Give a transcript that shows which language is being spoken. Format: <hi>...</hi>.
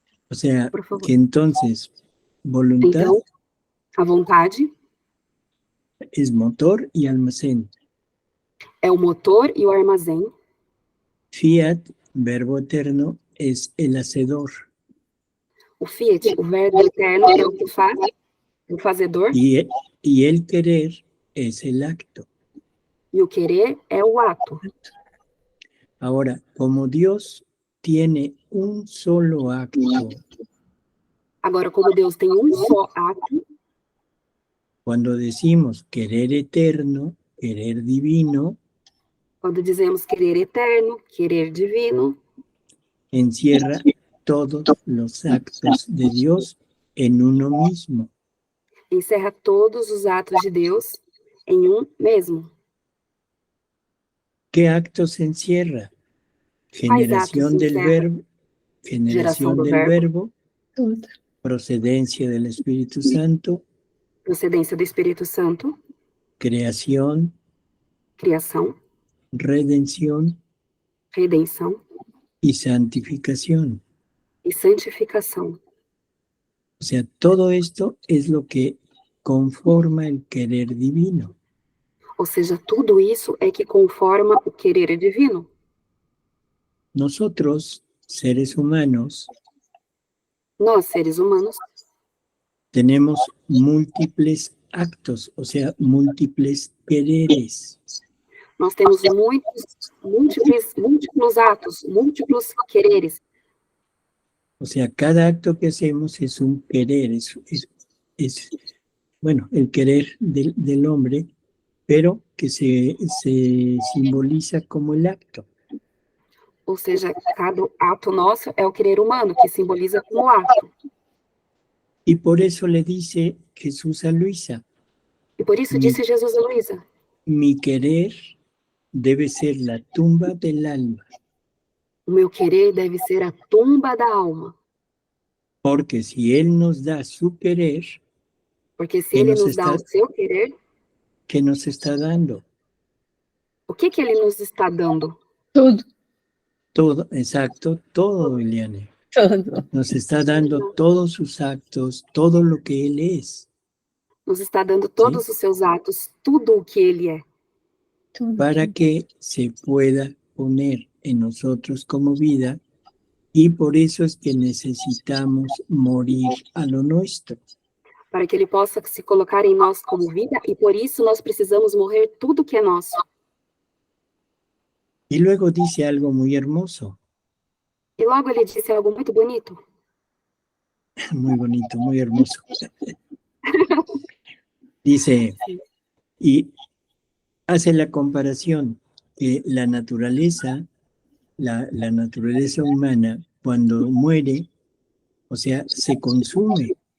<es>O sea, Por favor. que entonces, voluntad</es> <pt>Então, a vontade</pt> <es>es motor y almacén.</es> <pt>é o motor e o armazém.</pt> <es>Fiat, verbo eterno, es el hacedor.</es> <pt>O fiat, o verbo eterno, é o que faz, o fazedor.</pt> <es>Y el querer es el acto.</es> <pt>E o querer é o ato.</pt> <es>Ahora, como Dios tiene un solo acto,</es> <pt>Agora, como Deus tem um só ato,</pt> <es>cuando decimos querer eterno, querer divino,</es> <pt>quando dizemos querer eterno, querer divino,</pt> <es>encierra todos los actos de Dios en uno mismo.</es> <pt>Encerra todos os atos de Deus em um mesmo.</pt> <es>¿Qué actos encierra?</es> <pt>Quais atos</pt> <es>Generación del</es> <pt>encerra?</pt> <es>verbo,</es> <pt>Geração</pt> <es>generación</es> <pt>do</pt> <es>del verbo,</es> <pt>verbo, Tudo.</pt> <es>procedencia del Espíritu Santo,</es> <pt>procedência do Espírito Santo,</pt> <es>creación,</es> <pt>criação,</pt> <es>redención</es> <pt>redenção</pt> <es>y santificación.</es> <pt>e santificação.</pt> <es>O sea, todo esto es lo que conforma el querer divino.</es> <pt>Ou seja, tudo isso é que conforma o querer divino.</pt> <es>Nosotros, seres humanos,</es> <pt>Nós, seres humanos,</pt> <es>tenemos múltiples actos, o sea, múltiples quereres.</es> <pt>nós temos múltiplos atos, múltiplos quereres.</pt> <es>O sea, cada acto que hacemos es un querer, bueno, el querer del hombre, pero que se simboliza como el acto.</es> <pt>Ou seja, cada ato nosso é o querer humano, que simboliza como ato.</pt> <es>Y por eso le dice Jesús a Luisa,</es> <pt>E por isso disse Jesus a Luísa:</pt> <es>mi querer debe ser la tumba del alma,</es> <pt>o meu querer deve ser a tumba da alma.</pt> <es>porque si Él nos da su querer,</es> <pt>Porque se que ele nos nos dá o seu querer,</pt> <es>¿qué nos está dando?</es> <pt>o que ele nos está dando? Tudo.</pt> <es>Todo, exacto, todo, Eliane.</es> <pt>Tudo.</pt> <es>Nos está dando todos sus actos, todo lo que Él es,</es> <pt>Nos está dando todos os seus atos, tudo o que ele é, Tudo.</pt> <es>para que se pueda poner en nosotros como vida, y por eso es que necesitamos morir a lo nuestro.</es> <pt>para que ele possa se colocar em nós como vida, e por isso nós precisamos morrer tudo que é nosso.</pt> <es>Y luego dice algo muy hermoso,</es> <pt>E logo ele disse algo muito bonito.</pt> <es>muy bonito, muy hermoso. Dice, y hace la comparación que la naturaleza humana, cuando muere, o sea, se consume.</es>